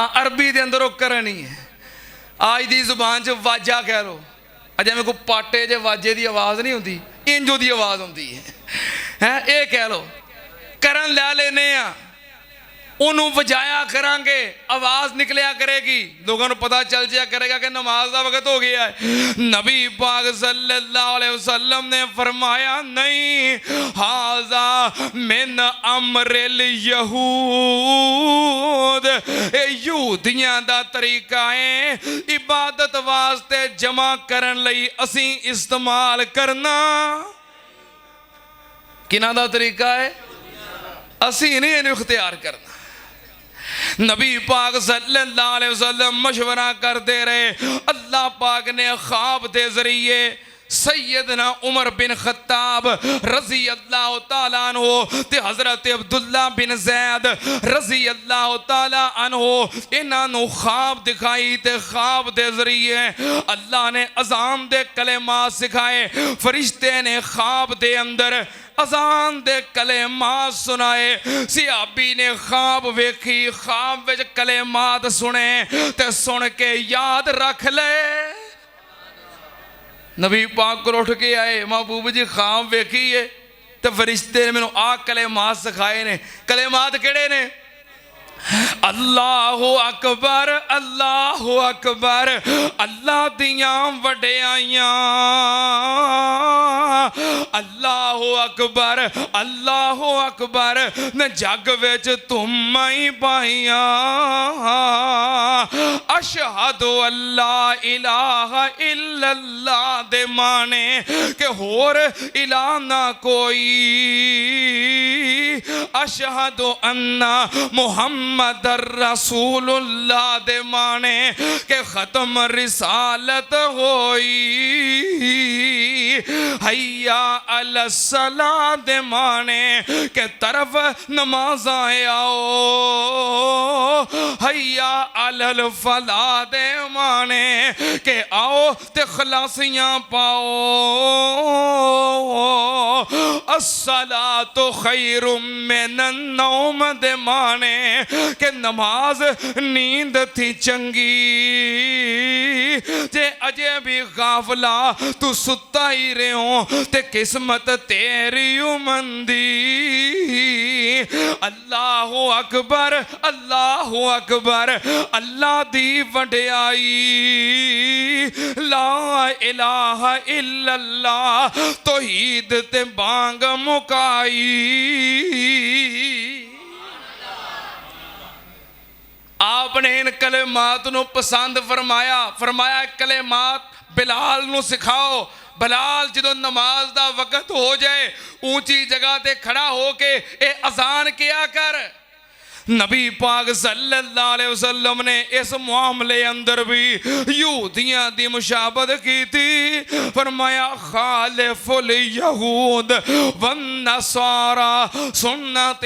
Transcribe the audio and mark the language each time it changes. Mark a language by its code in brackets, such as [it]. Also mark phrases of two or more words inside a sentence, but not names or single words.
[ur] عربی کے اندر وہ قرن ہی ہے. [pa] اج کی زبان چ واجا کہہ لو، جیویں کوئی پاٹے جے واجے کی آواز نہیں ہوندی، انجو کی آواز ہوندی ہے. [ur] یہ کہہ لو [pa] قرن لے لینے آ، انہوں نے وجایا کراں گے, [ur] آواز نکلیا کرے گی، لوگوں کو پتا چل جایا کرے گا کہ نماز کا وقت ہو گیا ہے. نبی پاک [ar] صلى الله عليه وسلم [ur] نے فرمایا نہیں, [ar] هذا من أمر اليهود, [pa] یہودیاں دا طریقہ ہے عبادت واسطے جمع کرن لئی اسی استعمال کرنا. کنا دا طریقہ ہے? اسی نہیں انہوں اختیار کرنا. [ur] نبی پاک [ar] صلى الله عليه وسلم [ur] مشورہ کرتے رہے. [pa] اللہ پاک نے خواب کے ذریعے سیدنا عمر بن خطاب [ar] رضي الله تعالى عنه [pa] تے حضرت عبداللہ بن زید [ar] رضي الله تعالى عنه [pa] انہاں نوں خواب دکھائی تے خواب دے ذریعے اللہ نے اذان دے کلمات سکھائے. فرشتے نے خواب دے اندر اذان دے کلمات سنائے. صحابی نے خواب ویکھی، خواب وچ کلمات سنے تے سن کے یاد رکھ لے. نبی پاک کو اٹھ کے آئے، محبوب جی خواب ویکھی ہے تو فرشتے نے مینوں آ کلمات سکھائے نے. کلمات کیہڑے نے? [ar] الله أكبر، الله أكبر, [pa] اللہ دیاں وڈیائیاں, [ar] الله أكبر، الله أكبر, [pa] نے جگ وچ تم ہی پایا. [ar] أشهد ألا إله إلا الله [pa] دے معنے کہ ہور الہ نہ کوئی. [ar] أشهد أن محمدا رسول الله [pa] دے معنے کہ ختم رسالت ہوئی. [ar] حي على الصلاة [pa] دے معنے کہ طرف نماز آؤ. [ar] حي على الفلاح [pa] دے معنے کہ آؤ تے خلاصیاں پاؤ. [ar] الصلاة خير من النوم [pa] دے معنے کہ نماز نیند تھیں چنگی. جے اجے بھی غافلا تو ستا ہی رہو تے قسمت تیری مندی. [ar] الله أكبر، الله أكبر, [pa] اللہ دی وڈیائی. [ar] لا إله إلا الله [pa] توحید تے بانگ مکائی. آپ نے ان کلمات نوں پسند فرمایا. فرمایا کلمات بلال نوں سکھاؤ. بلال جو نماز دا وقت ہو جائے اونچی جگہ تے کھڑا ہو کے اے اذان کیا کر. نبی پاک [ar] صلى الله عليه وسلم [pa] نے اس معاملے اندر بھی یہودیاں دی مشابہت کی تھی. [ar] फरमाया خالفوا اليهود والنصارى सुन्नत